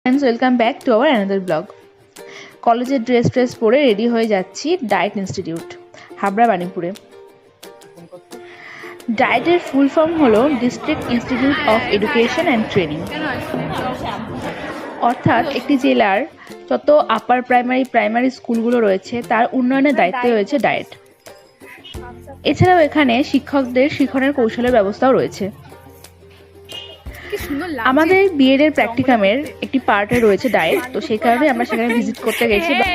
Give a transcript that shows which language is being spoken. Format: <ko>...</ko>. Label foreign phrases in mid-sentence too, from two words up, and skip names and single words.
<en>Friends welcome back to our another blog.</en> <bn>কলেজের ড্রেস পরে রেডি হয়ে যাচ্ছি ডায়েট ইনস্টিটিউট হাওড়া বানীপুরে। डाइटेर</bn> <en>full form</en> <bn>হলো ডিস্ট্রিক্ট ইনস্টিটিউট অফ এডুকেশন অ্যান্ড ট্রেনিং, অর্থাৎ একটি জেলার যত আপার প্রাইমারি স্কুলগুলো রয়েছে তার উন্নয়নের দায়িত্বে রয়েছে ডায়েট। এছাড়াও এখানে শিক্ষকদের শিক্ষণের কৌশলের ব্যবস্থাও রয়েছে। আমাদের বিএড এর প্র্যাকটিকামের একটি পার্টে রয়েছে ডায়েট, তো সেই কারণে আমরা সেখানে ভিজিট করতে গেছি।</bn>